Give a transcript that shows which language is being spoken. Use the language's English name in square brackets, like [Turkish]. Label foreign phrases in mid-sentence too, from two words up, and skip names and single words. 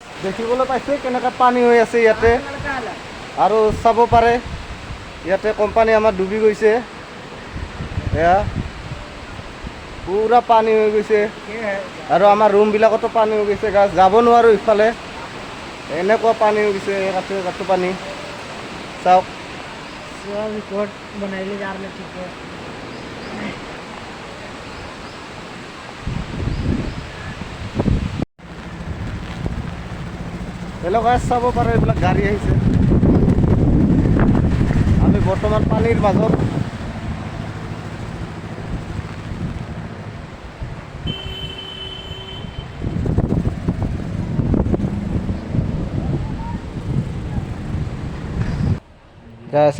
[Assamese] দেখিবলৈ পাইছে কেনেকৈ পানী হৈ আছে ইয়াতে আৰু চাব পাৰে ইয়াতে কোম্পানী আমাৰ ডুবি গৈছে এয়া পুৰা পানী হৈ গৈছে আৰু আমাৰ ৰুমবিলাকতো পানী হৈ গৈছে গাছ যাব নোৱাৰোঁ ইফালে এনেকুৱা পানী হৈ গৈছে ৰাতি পানী চাওক [Hindi] रिकॉर्ड बनाइले जा रहे ठीक है [English] hello guys [Assamese] চাব পাৰে এইবিলাক গাড়ী আহিছে আমি বৰ্তমান পানীৰ মাজত গাইস